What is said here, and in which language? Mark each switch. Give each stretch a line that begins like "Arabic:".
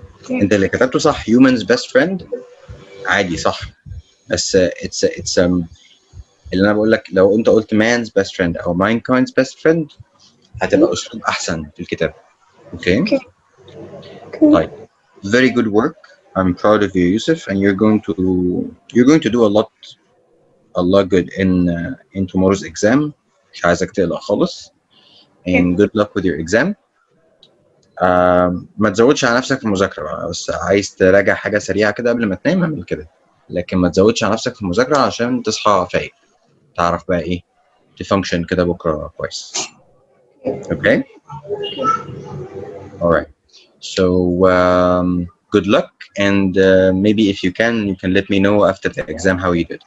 Arabic: انت اللي كتبته صح
English: humans best friend
Arabic: عادي صح بس it's اللي انا بقول لك لو انت قلت
English: man's best friend
Arabic: او
English: mankind's best friend
Arabic: هتبقى اسلوب احسن في الكتاب.
English: Okay. Okay. Okay. Right. Very good work. I'm proud of you, Yusuf, and you're going to do a lot good in tomorrow's exam.
Arabic: مش عايزك تقلق خالص.
English: Okay. And good luck with your exam.
Arabic: ما تزودش على نفسك في المذاكرة بقى، بس عايز تراجع حاجة سريعة كده قبل ما تنام اعمل كده، لكن ما تزودش على نفسك في المذاكرة عشان تصحى فايق، تعرف بقى ايه تفانكشن كده بكرة كويس.
English: Okay? All right. So good luck, and maybe if you can let me know after the exam how you did.